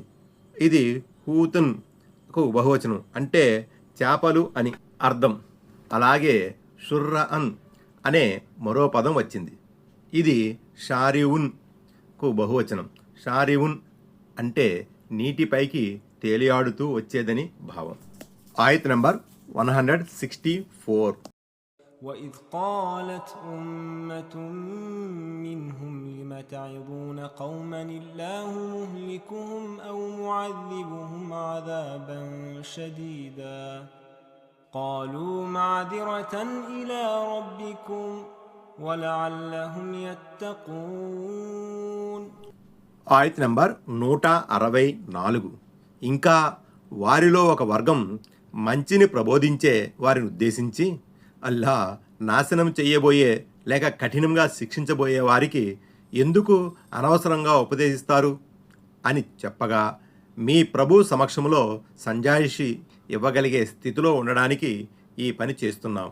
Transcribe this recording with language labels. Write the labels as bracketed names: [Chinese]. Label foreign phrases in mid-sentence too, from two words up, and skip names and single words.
[Telugu] ఇది హూతున్కు బహువచనం, అంటే చేపలు అని అర్థం. అలాగే షుర్రఅన్ అనే మరో పదం వచ్చింది. ఇది షారివున్కు బహువచనం. షారివున్ అంటే నీటిపైకి తేలియాడుతూ వచ్చేదని భావం. ఆయత్ నంబర్ 164. [Arabic] وإذ قالت أمة منهم لم تعظون قوما الله مهلكهم أو معذبهم عذابا شديدا قالوا معذرة إلى ربكم ولعلهم يتقون. [Telugu] ఆయత్ నంబర్ 164. ఇంకా వారిలో ఒక వర్గం మంచిని ప్రబోధించే వారిని ఉద్దేశించి, అల్లా నాశనం చెయ్యబోయే లేక కఠినంగా శిక్షించబోయే వారికి ఎందుకు అనవసరంగా ఉపదేశిస్తారు అని చెప్పగా, మీ ప్రభు సమక్షంలో సంజాయిషి ఇవ్వగలిగే స్థితిలో ఉండడానికి ఈ పని చేస్తున్నాం.